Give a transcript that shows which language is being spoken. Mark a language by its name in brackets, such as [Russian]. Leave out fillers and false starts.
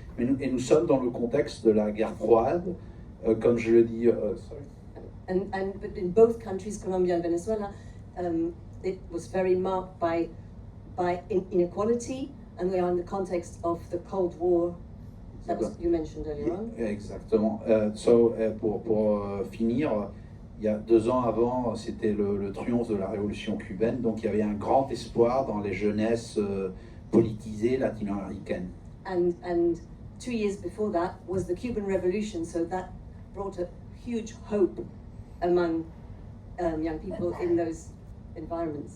[French] Et nous sommes dans le contexte de la guerre froide, comme je le dis. [English] But in both countries, Colombia and Venezuela, it was very marked by inequality, and we are in the context of the Cold War. That was you mentioned earlier on. [French] Exactement. Pour finir. Il y a 2 ans avant, c'était le triomphe de la révolution cubaine, donc il y avait un grand espoir dans les jeunesses politisées latino-américaines. [English] And 2 years before that was the Cuban Revolution, so that brought a huge hope among young people in those environments.